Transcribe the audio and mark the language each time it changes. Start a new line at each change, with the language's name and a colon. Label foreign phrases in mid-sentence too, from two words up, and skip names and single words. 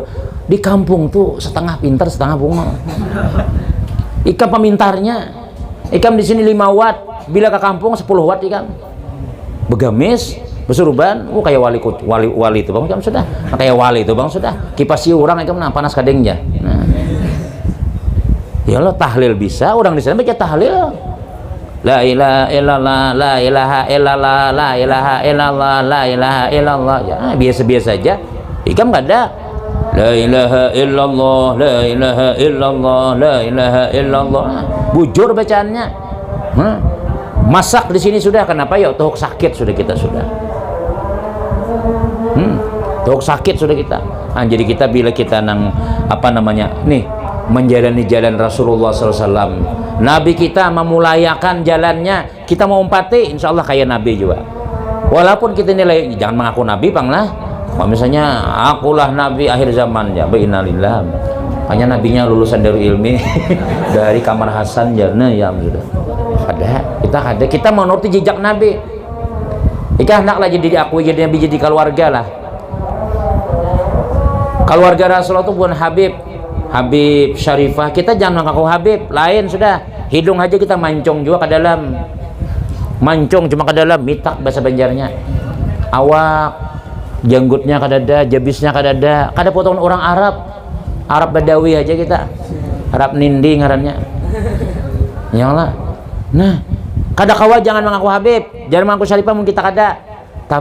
Banjar: Di kampung tuh setengah pintar setengah bunga. Ikam pemintarnya ikam di sini 5 watt, bila ke kampung 10 watt ikam begamis bersurban kayak wali itu bang ikam sudah. Kayak wali itu bang sudah kipasi orang ikam nah panas kadengnya. Nah
Arabic: يا الله
Banjar: tahlil bisa orang di sana baca tahlil
Arabic: لا إله إلا الله لا إله إلا الله لا إله إلا الله لا إله إلا الله
Banjar: ya biasa-biasa aja ikam enggak ada
Arabic: لا إله إلا الله لا إله إلا الله لا إله إلا الله
Banjar: bujur bacaannya. Masak di sini sudah kenapa ya tuhuk sakit sudah kita sudah tuhuk sakit sudah kita. Nah, jadi kita bila kita nang apa namanya nih menjalani jalan Rasulullah SAW, Nabi kita memulayakan jalannya, kita mau umpati
Arabic: إن شاء الله
Banjar: kayak Nabi juga. Walaupun kita nilai jangan mengaku Nabi bang lah, misalnya akulah Nabi akhir zaman ya, innalillah. Hanya nabinya lulusan dari ilmi dari Kamar Hasan jana ya sudah. Ada kita menuruti jejak Nabi. Ika hendaklah jadi diakui jadi Nabi jadi keluarga lah. Keluarga Rasulullah itu bukan Habib Syarifah, kita jangan mengaku Habib, lain sudah. Hidung aja kita mancung juga ke dalam. Mancung cuma ke dalam, mitak bahasa Banjarnya. Awak, janggutnya ke dada, jabisnya ke dada. Kada potongan orang Arab Badawi aja kita. Arab Nindi ngarannya.
Arabic: يا الله.
Banjar: Nah, kada kawa jangan mengaku Habib, jangan mengaku Syarifah mungkin kita kada.